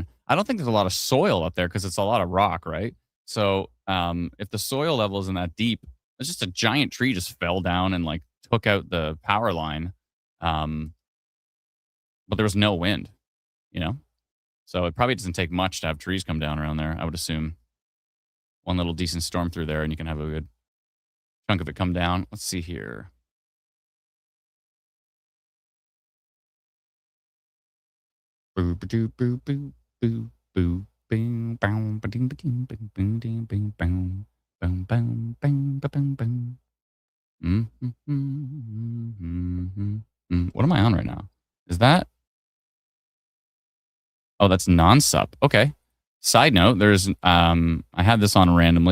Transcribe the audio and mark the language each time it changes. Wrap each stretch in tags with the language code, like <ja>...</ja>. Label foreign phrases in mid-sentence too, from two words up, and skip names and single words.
<en>I don't think there's a lot of soil up there because it's a lot of rock, right? So if the soil level isn't that deep, it's just a giant tree just fell down and like took out the power line. But there was no wind, So it probably doesn't take much to have trees come down around there, I would assume. One little decent storm through there, and you can have a good chunk of it come down. Let's see here. Boo boo boo boo boo boo bing boom ba ding ba ding bing bing ding bing boom boom boom bing ba bing bing. What am I on right now? Is that? Oh, that's non-sup. Okay. Side note, there's I had this on randomly.</en>